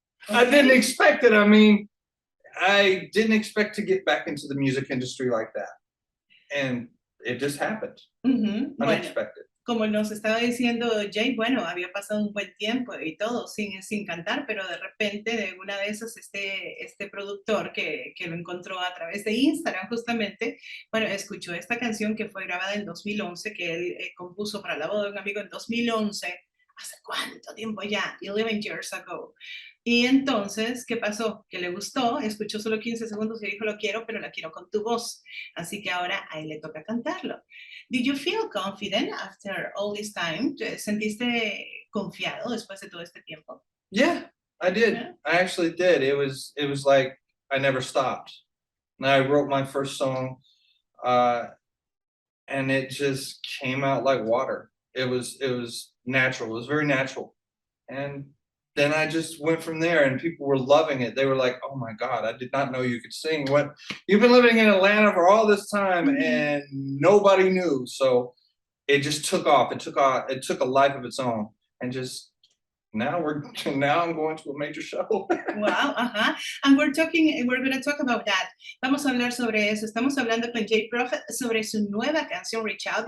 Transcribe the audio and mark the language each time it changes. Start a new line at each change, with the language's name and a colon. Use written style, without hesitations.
English: I didn't expect it. I mean, I didn't expect to get back into the music industry like that. And it just happened. Unexpected.
Spanish: Bueno, como nos estaba diciendo Jay, bueno, había pasado un buen tiempo y todo sin cantar, pero de repente de una de esas este productor que lo encontró a través de Instagram justamente, bueno, escuchó esta canción que fue grabada en 2011, que él compuso para la boda de un amigo en 2011. ¿Hace cuánto tiempo ya?
English: 11 years ago.
Spanish: Y entonces, ¿qué pasó? Que le gustó, escuchó solo 15 segundos y dijo, lo quiero, pero la quiero con tu voz. Así que ahora a él le toca cantarlo.
English: Did you feel confident after all this time?
Spanish: ¿Sentiste confiado después de todo este tiempo?
English: Yeah, I did. Yeah. I actually did. It was like I never stopped. And I wrote my first song and it just came out like water. It was natural. It was very natural. And then I just went from there and people were loving it. They were like, oh my God, I did not know you could sing. What, you've been living in Atlanta for all this time and nobody knew. So it just took off. It took a life of its own and just now I'm going to a major show. Wow, and we're going to talk about that.
Spanish: Vamos a hablar sobre eso. Estamos hablando con JProfet sobre su nueva canción Reach Out.